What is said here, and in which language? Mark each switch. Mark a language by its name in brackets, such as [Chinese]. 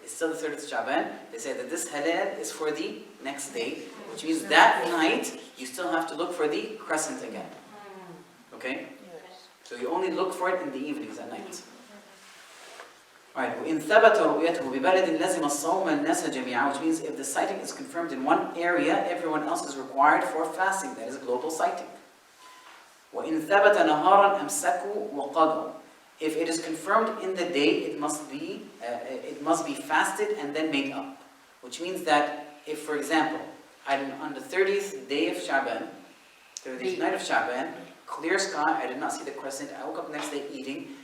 [English] It's still the 30th of Shaban. They say that this halal is for the next day, which means that night, you still have to look for the crescent again. Okay? Yes. So you only look for it in the evenings at night. Alright, [Arabic] وإن ثبت رؤيته ببلد لزم الصوم الناس جميعا, [English] which means if the sighting is confirmed in one area, everyone else is required for fasting. That is global sighting. [Arabic] وإن ثبت نهارا أمسكوا وقضوا. [English] If it is confirmed in the day, it must be fasted and then made up. Which means that if, for example, on the 30th day of Shaban, 30th night of Shaban, clear sky, I did not see the crescent, I woke up the next day eating.